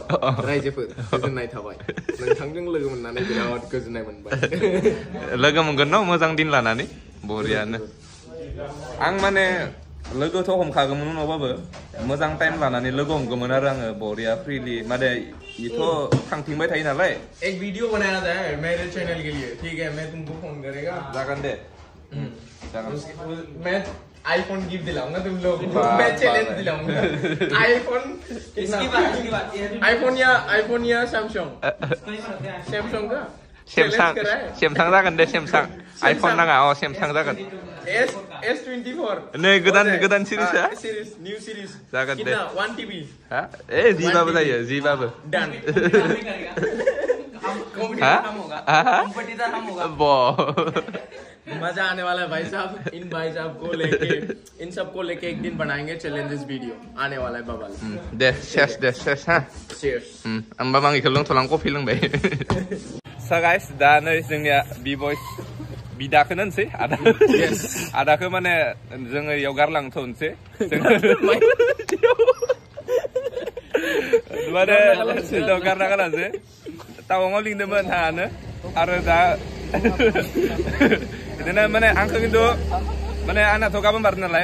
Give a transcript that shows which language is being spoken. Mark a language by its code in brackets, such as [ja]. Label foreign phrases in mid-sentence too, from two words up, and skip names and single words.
[brx] रायजोफोर गोजोननाय थाबाय नोंथांजों लोगो मोननानै बिराद गोजोननाय मोनबाय। लोगो मोनगोन न मोजां दिन लानानै बरियानो। आं माने लोगोथ' हमखागौमोन उनावबाबो मोजां टाइम लानानै लोगो हमगौमोन आरो आङो बरिया फ्रिलि माने इथ' थांथिंबाय थायो नालाय। [hi] एक वीडियो बनाना था मेरे चैनल के लिए ठीक है मैं तुमको फोन करेगा [brx] जागोन दे [hi] मैं आईफोन गिफ्ट दिलाऊंगा तुम लोग मैं चैलेंज दिलाऊंगा आईफोन आईफोन या सैमसंग का [brx] सैमसंग जागोन दे सैमसंग आईफोन नाङा सैमसंग जागोन S24 नै गोदान सिरिजआ [en] series new series [brx] जागोन दे 1 TB हा जिबाबो जायो जिबाबो [hi] डन मजा आने वाला है भाई साहब। इन भाई साहब को लेके इन सबको लेके एक दिन बनाएंगे [en] challenges video [hi] आने वाला है बाबा [brx] दे शेष हा होमबा आं इखौ लोंथ'लां कफि लोंबाय। [en] so guys [brx] दा नै जोंनिया बिबयस बिदाखौनो होनसै आदाखौ माने जोङो इयाव गारलांथ'नोसै माने गारना गारासै टावाङाव लिंदोंमोन हानो आरो दा बिदिनो माने आंखौ खिन्थु माने आंनाथ' गाबोन बार नालाय